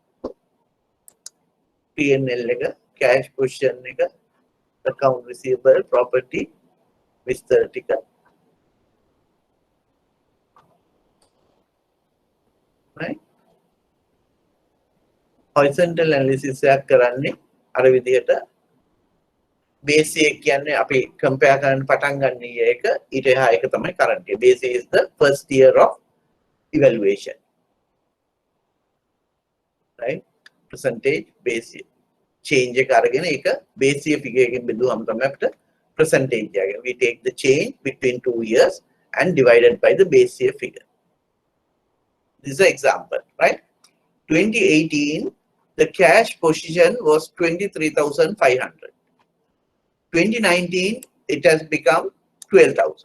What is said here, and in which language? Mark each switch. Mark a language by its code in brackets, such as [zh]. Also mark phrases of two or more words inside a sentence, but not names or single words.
[si] P&L එක [en] cash position [si] එක [en] account receivable property [si] විස්තර ටික [en] right horizontal analysis [si] එකක් කරන්නේ අර විදිහට base එක කියන්නේ අපි compare කරන්න පටන් ගන්න එක ඊට එහා එක තමයි [en] current year. Base is the first year of evaluation, right? Percentage base year change [si] එක අරගෙන ඒක [en] base year figure [si] එකෙන් බෙදුවම තමයි අපිට percentage එක. [en] We take the change between 2 years and divided by the base year figure. This is an example, right? 2018 the cash position was 23,500. 2019 it has become 12,000.